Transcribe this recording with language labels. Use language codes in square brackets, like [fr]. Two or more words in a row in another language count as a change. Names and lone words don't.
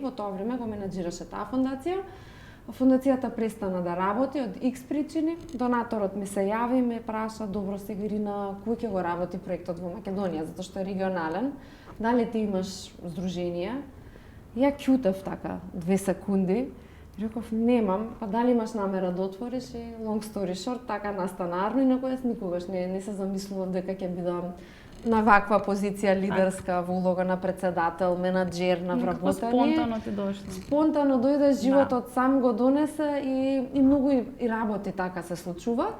[mk] Во тоа време го менаџираше таа фондација. Фондацијата престана да работи од X причини. Донаторот ми се јави и ме праша: добро, сега Ирина, кој ќе го работи проектот во Македонија, затоа што е регионален. Дали ти имаш здружение? Ја ќутев така 2 секунди. Реков немам, па дали имаш намера да отвориш? [en] И long story short, [mk] така настана Арно и на која никогаш не се замислував дека ќе бидам на ваква позиција лидерска во улога на председател, менаџер, на вработење. Спонтано ти дошло. Спонтано дојде, животот сам го донесе и многу и работи така се случуваат.